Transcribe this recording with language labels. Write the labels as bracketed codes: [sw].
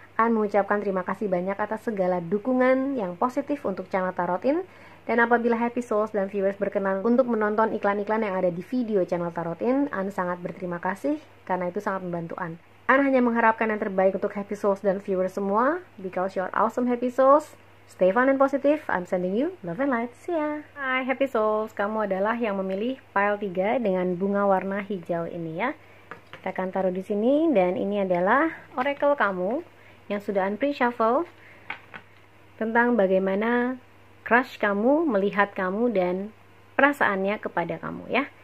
[id] An mengucapkan terima kasih banyak atas segala dukungan yang positif untuk channel Tarot In. Dan apabila Happy Souls dan viewers berkenan untuk menonton iklan-iklan yang ada di video channel Tarot In, An sangat berterima kasih karena itu sangat membantu An. An hanya mengharapkan yang terbaik untuk Happy Souls dan viewers semua. [en] Because you're awesome Happy Souls. Stay fun and positive. I'm sending you love and light. See ya. [id] Hai Happy Souls, kamu adalah yang memilih pile 3 dengan bunga warna hijau ini ya. Kita akan taruh di sini dan ini adalah oracle kamu yang sudah An pre-shuffle tentang bagaimana crush kamu melihat kamu dan perasaannya kepada kamu ya.